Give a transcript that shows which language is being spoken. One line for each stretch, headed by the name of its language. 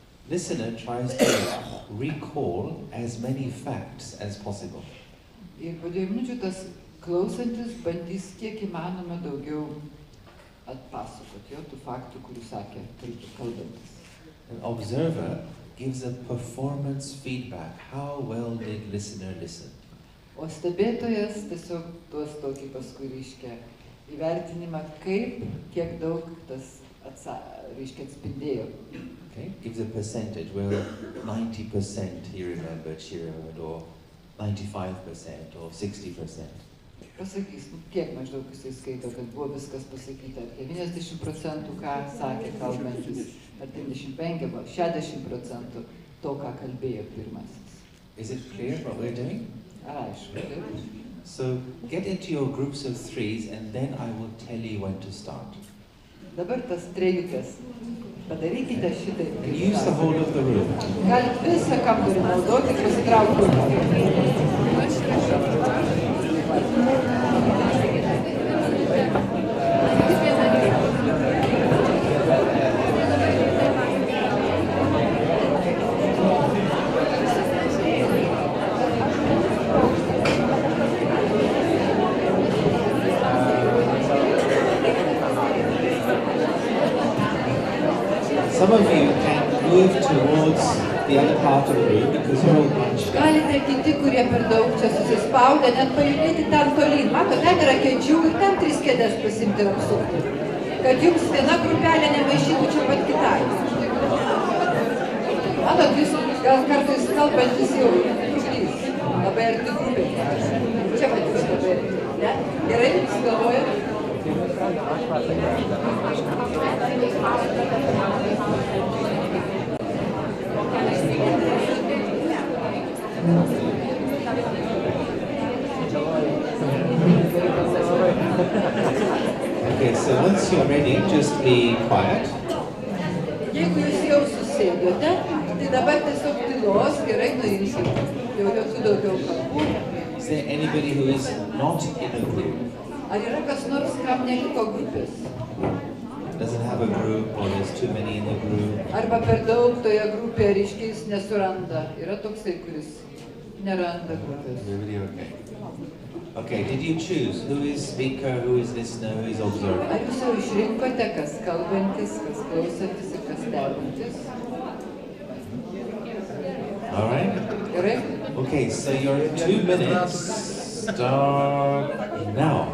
English: listener tries to recall as many facts as possible.
Lithuanian: ir po 2 minučių tas klausantis bandys kiek įmanoma daugiau atpasakoti jo tų faktų, kurių sakė kalbantis.
English: An observer gives a performance feedback. How well did listener listen?
Lithuanian: O stebėtojas tiesiog duos tokį paskui reiškia įvertinimą, kaip, kiek daug tas reiškia atspindėjo.
English: Okay, gives a percentage. Well, 90% he remembered, she remembered, or 95% or 60%.
Lithuanian: Pasakys, kiek maždaug jisai skaito, kad buvo viskas pasakyta, ar 90%, ką sakė kalbantis, ar 95%, ar 60% to, ką kalbėjo pirmasis.
English: Is it clear what we're doing?
Lithuanian: Aišku, taip.
English: So get into your groups of threes and then I will tell you when to start.
Lithuanian: Dabar tas trejukas. Padarykite šitai.
English: And use the whole of the room.
Lithuanian: Galit visą kambarį naudoti, pasitraukti.
English: Some of you can move towards the other part of the room because you're all bunched up.
Lithuanian: Galite kiti, kurie per daug čia susispaudę, net pajudėti ten tolyn. Mato, ten yra kėdžių ir ten 3 kėdės pasimti ir apsukti. Kad jums viena grupelė nemaišytų čia pat kitai. Matot, jūs gal kartais kalbantis jau trukdys. Labai arti grupė. Čia matys labai arti. Ne? Gerai, jūs galvojat?
English: Okay, so once you're ready, just be quiet.
Lithuanian: Jeigu jūs jau susėdote, tai dabar tiesiog tylos, gerai nuimsite. Jau jokių daugiau kalbų.
English: Is there anybody who is not in a group?
Lithuanian: Ar yra kas nors, kam neliko grupės?
English: Doesn't have a group or there's too many in the group?
Lithuanian: Arba per daug toje grupėje reiškia jis nesuranda. Yra toksai, kuris neranda grupės.
English: Everybody okay? Okay, did you choose who is speaker, who is listener, who is observer?
Lithuanian: Ar jūs jau išrinkote, kas kalbantis, kas klausantis ir kas stebintis?
English: All right?
Lithuanian: Gerai?
English: Okay, so your 2 minutes start now.